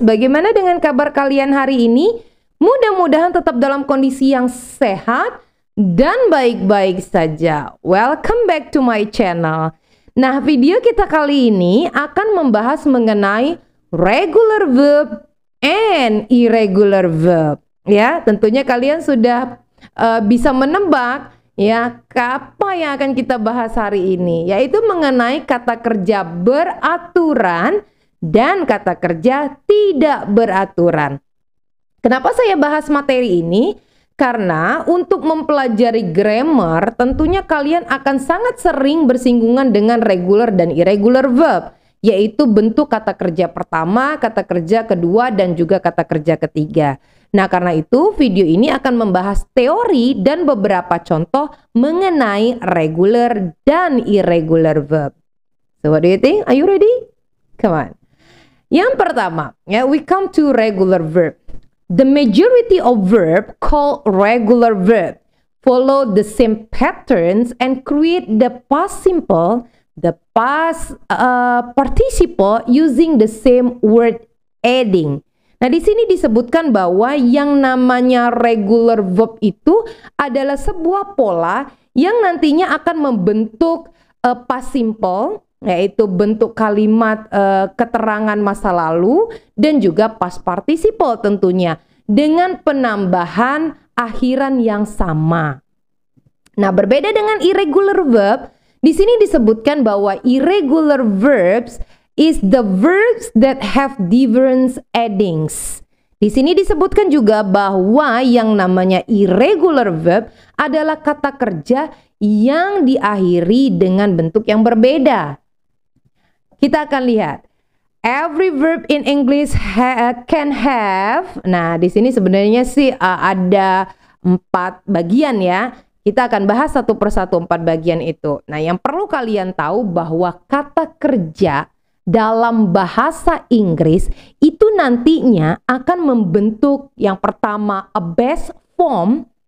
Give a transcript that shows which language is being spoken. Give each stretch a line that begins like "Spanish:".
Indonesian: Bagaimana dengan kabar kalian hari ini? Mudah-mudahan tetap dalam kondisi yang sehat dan baik-baik saja.
English: Welcome back to my channel.
Indonesian: Nah, video kita kali ini akan membahas mengenai regular verb and irregular verb. Ya, tentunya kalian sudah bisa menebak ya, apa yang akan kita bahas hari ini, yaitu mengenai kata kerja beraturan dan kata kerja tidak beraturan. Kenapa saya bahas materi ini? Karena untuk mempelajari grammar, tentunya kalian akan sangat sering bersinggungan dengan regular dan irregular verb, yaitu bentuk kata kerja pertama, kata kerja kedua, dan juga kata kerja ketiga. Nah, karena itu video ini akan membahas teori dan beberapa contoh mengenai regular dan irregular verb.
English: So what do you think? Are you ready? Come on.
Indonesian: Yang pertama,
English: we come to regular verb. The majority of verb called regular verb follow the same patterns and create the past simple, the past participle using the same word adding.
Indonesian: Nah, di sini disebutkan bahwa yang namanya regular verb itu adalah sebuah pola yang nantinya akan membentuk past simple, yaitu bentuk kalimat keterangan masa lalu, dan juga past participle tentunya dengan penambahan akhiran yang sama. Nah, berbeda dengan irregular verb, di sini disebutkan bahwa
English: irregular verbs is the verbs that have different addings.
Indonesian: Di sini disebutkan juga bahwa yang namanya irregular verb adalah kata kerja yang diakhiri dengan bentuk yang berbeda. Kita akan lihat.
English: Every verb in English can have.
Indonesian: Nah, di sini sebenarnya sih ada 4 bagian ya. Kita akan bahas satu persatu 4 bagian itu. Nah, yang perlu kalian tahu bahwa kata kerja dalam bahasa Inggris itu nantinya akan membentuk yang pertama
English: a base form,